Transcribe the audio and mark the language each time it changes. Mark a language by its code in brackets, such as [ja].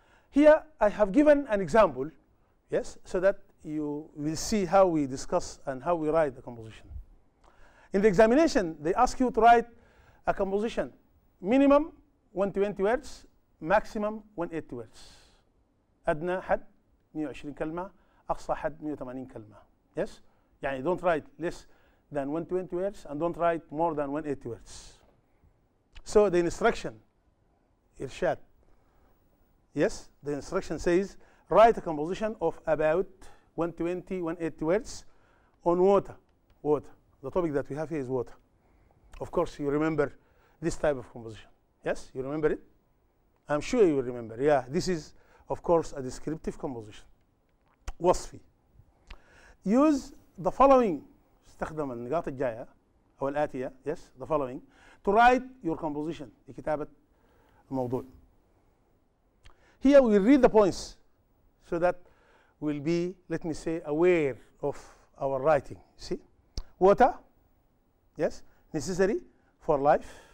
[en] Here, I have given an example, yes, so that you will see how we discuss and how we write the composition. In the examination, they ask you to write a composition, minimum 120 words, maximum 180 words. [ar] أدنى حد 120 كلمة، أقصى حد 180 كلمة. [en] Yes? يعني don't write less than 120 words and don't write more than 180 words. So the instruction, إرشاد. Yes, the instruction says write a composition of about 120, 180 words on water. Water. The topic that we have here is water. Of course, you remember this type of composition. Yes, you remember it? I'm sure you will remember. Yeah, this is, of course, a descriptive composition. وصفي. Use the following. [ar] استخدم النقاط الجاية أو الآتية. [en] Yes, the following to write your composition. [ar] لكتابة الموضوع. [en] Here we read the points so that we'll be, let me say, aware of our writing. See? Water, yes, necessary for life.